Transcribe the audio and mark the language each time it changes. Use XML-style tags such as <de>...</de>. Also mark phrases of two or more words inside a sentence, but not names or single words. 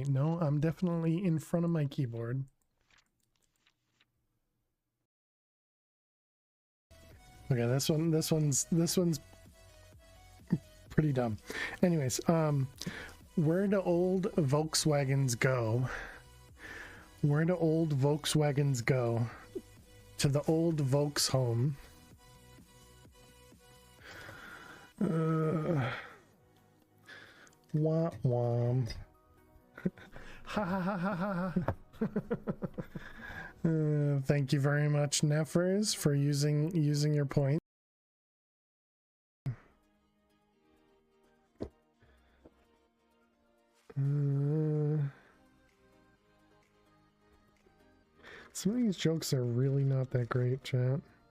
<en>No, I'm definitely in front of my keyboard. Okay, this one's pretty dumb. Anyways, where do old Volkswagens go? Where do old Volkswagens go? To the old Volks home. Wah wah. Ha ha ha ha ha. Thank you very much, Nefers, for using your point. Some of these jokes are really not that great, chat.</en>